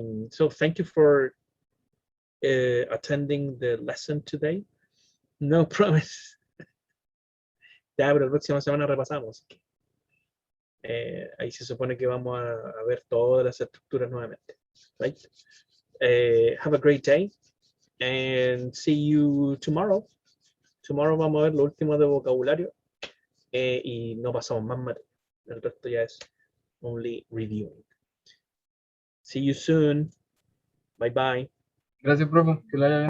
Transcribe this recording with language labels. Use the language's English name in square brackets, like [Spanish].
[English] So thank you for attending the lesson today. No promise. [Spanish] Ya, pero la próxima semana repasamos. Ahí se supone que vamos a ver todas las estructuras nuevamente. [English] Right? Have a great day and see you tomorrow. [Spanish] Tomorrow vamos a ver lo último de vocabulario y no pasamos más material. El resto ya es [English] only reviewing. See you soon. Bye bye. [Spanish] Gracias, profe. Que la haya bien.